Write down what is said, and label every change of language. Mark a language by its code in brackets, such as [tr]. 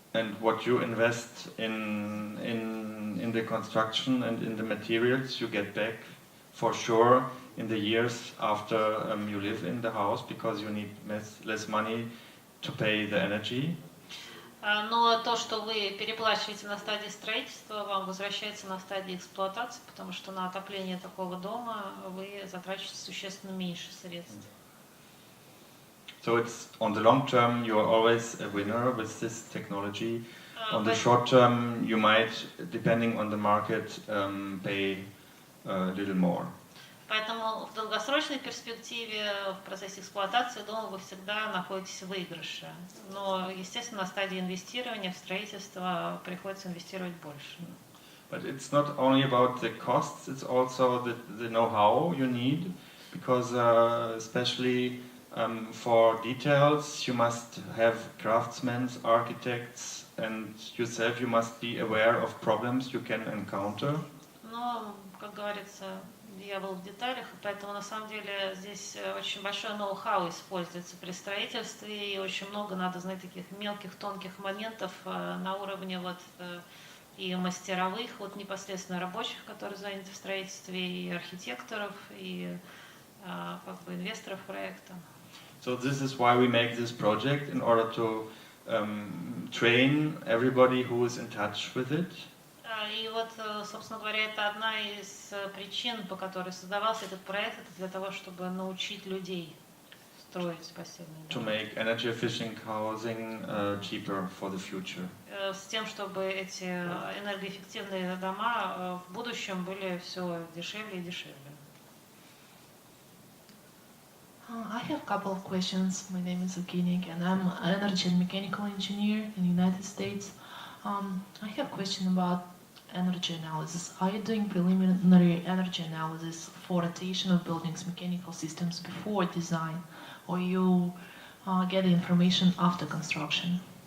[en] And what you invest in the construction and in the materials, you get back for sure in the years after you live in the house, because you need less money to pay the energy. [ru] Но то, что вы переплачиваете на стадии строительства, вам возвращается на стадии эксплуатации, потому что на отопление такого дома вы затрачиваете существенно меньше средств. [en] So it's on the long term you are always a winner with this technology. On the short term you might, depending on the market, pay a little more. [ru] Поэтому в долгосрочной перспективе, в процессе эксплуатации дома вы всегда находитесь в выигрыше. Но, естественно, на стадии инвестирования в строительство приходится инвестировать больше. [en] But it's not only about the costs, it's also the know-how you need, because especially for details you must have craftsmen, architects, and yourself you must be aware of problems you can encounter. [ru] Но, как говорится, дьявол в деталях, поэтому на самом деле здесь очень большое ноу-хау используется при строительстве, и очень много надо знать таких мелких, тонких моментов на уровне и мастеровых, непосредственно рабочих, которые заняты в строительстве, и архитекторов, и инвесторов проекта. [en] So this is why we make this project, in order to train everybody who is in touch with it. [ru] И вот, собственно говоря, это одна из причин, по которой создавался этот проект, это для того, чтобы научить людей строить постельные [en] To [ru] дома. [en] make energy efficient housing cheaper for the future. [ru] С тем, чтобы эти энергоэффективные дома в будущем были все дешевле и дешевле. [en] I have a couple of questions. My name is Evgenia and I'm an energy and mechanical engineer in the United States. I have a question about energy analysis. Are you doing preliminary energy analysis for rotation of buildings' mechanical systems before design, or you get the information after construction?